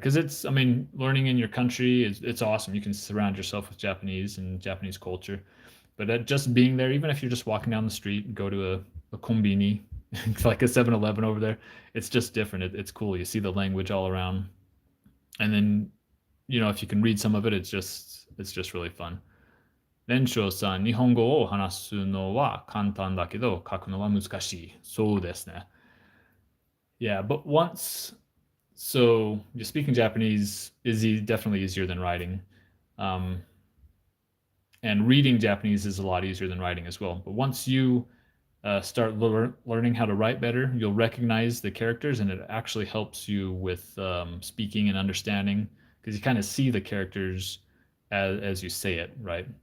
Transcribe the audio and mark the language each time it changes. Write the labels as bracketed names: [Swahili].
[English] Because learning in your country it's awesome. You can surround yourself with Japanese and Japanese culture, But just being there, even if you're just walking down the street, go to a kombini, like a 7-Eleven over there, it's just different. It's cool. You see the language all around. And then, if you can read some of it, it's just really fun. [Japanese] 年少さん、日本語を話すのは簡単だけど、書くのは難しい。そうですね。 [English] Yeah, but so speaking Japanese is definitely easier than writing. Um, and reading Japanese is a lot easier than writing as well. But once you start learning how to write better, you'll recognize the characters, and it actually helps you with speaking and understanding because you kind of see the characters as you say it, right?